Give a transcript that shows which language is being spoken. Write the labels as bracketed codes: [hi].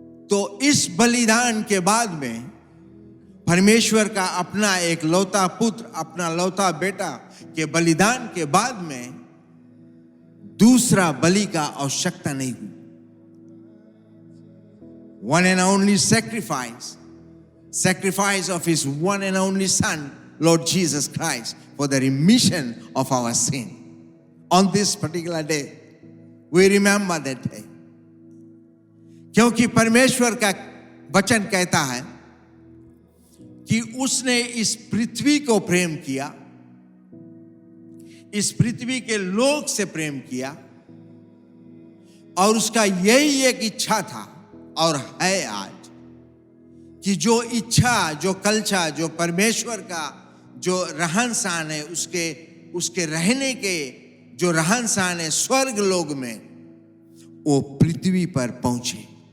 [hi] तो इस बलिदान के बाद में परमेश्वर का अपना एक लौता पुत्र, अपना लौता बेटा के बलिदान के बाद में दूसरा बलि का आवश्यकता नहीं हुई। [en] One and only sacrifice of his one and only son, Lord Jesus Christ, for the remission of our sin. On this particular day, we remember that day. [hi] क्योंकि परमेश्वर का वचन कहता है कि उसने इस पृथ्वी को प्रेम किया, इस पृथ्वी के लोग से प्रेम किया, और उसका यही एक इच्छा था और है आज कि जो इच्छा, जो कल्चर, जो परमेश्वर का जो रहन सहन है, उसके रहने के जो रहन सहन है स्वर्ग लोग में, वो पृथ्वी पर पहुंचे।